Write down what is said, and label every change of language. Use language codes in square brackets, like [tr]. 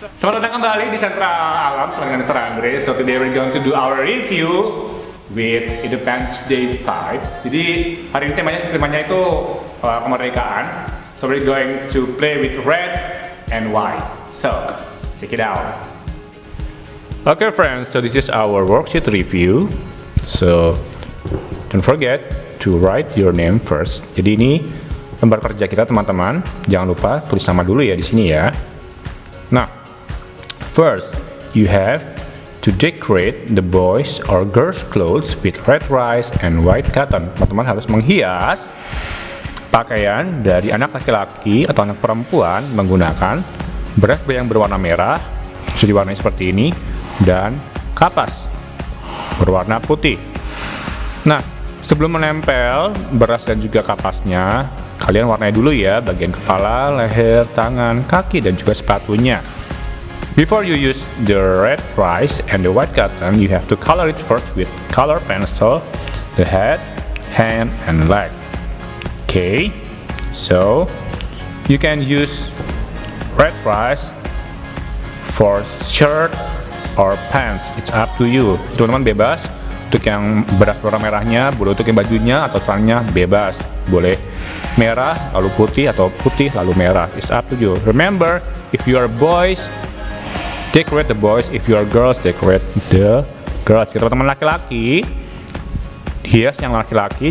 [id] Selamat datang kembali di Sentra Alam dengan Mr. Andre. [en] So today we're going to do our review with Independence Day 5. [id] Jadi hari ini temanya itu kemerdekaan. [en] So we're going to play with red and white. So check it out. Okay friends, so this is our worksheet review. So don't forget to write your name first. [id] Jadi ini lembar kerja kita teman-teman. Jangan lupa tulis nama dulu ya di sini ya. [en] Nah, first you have to decorate the boys or girls clothes with red rice and white cotton. [id] Teman-teman harus menghias pakaian dari anak laki-laki atau anak perempuan menggunakan beras yang berwarna merah, bisa diwarnai seperti ini, dan kapas berwarna putih. Nah, sebelum menempel beras dan juga kapasnya, kalian warnai dulu ya bagian kepala, leher, tangan, kaki, dan juga sepatunya. [en] Before you use the red rice and the white cotton, you have to color it first with color pencil, the head, hand, and leg. Okay, so you can use red rice for shirt or pants. It's up to you. [id] Teman-teman bebas. Untuk yang beras warna merahnya, boleh untuk yang bajunya atau celananya bebas. Boleh merah lalu putih atau putih lalu merah. [en] It's up to you. Remember, if you are boys, decorate the boys. If you are girls, decorate the girls. [id] Jika teman-teman laki-laki, hias yang laki-laki.